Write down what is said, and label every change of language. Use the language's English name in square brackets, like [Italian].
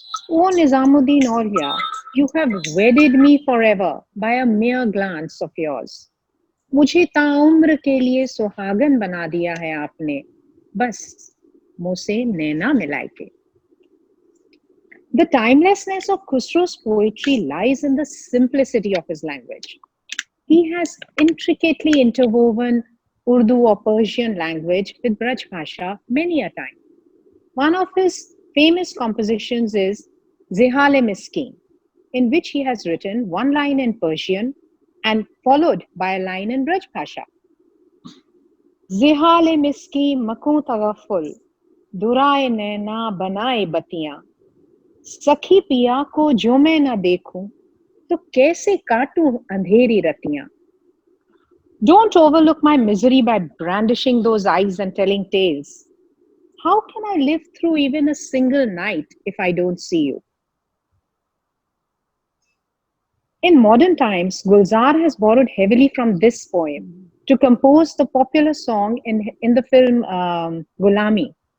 [English] O Nizamuddin Aulia, you have wedded me forever by a mere glance of yours. [Hindi] मुझे ताउम्र के लिए सुहागन बना दिया है आपने, बस मुझसे नैना मिलाए के. [English] The timelessness of Khusro's poetry lies in the simplicity of his language. He has intricately interwoven Urdu or Persian language with Braj Bhasha many a time. One of his famous compositions is Zihal-e-Miskin, in which he has written one line in Persian and followed by a line in Braj Bhasha. [Persian] Zihal-e-Miskin makun tagafful, [Hindi] दुराए नैना बनाए बतियां, सखी पिया को जो मैं न देखूं तो कैसे काटूं अंधेरी रतियां. [English] Don't overlook my misery by brandishing those eyes and telling tales. How can I live through even a single night if I don't see you? In modern times, Gulzar has borrowed heavily from this poem to compose the popular song in the film Gulami.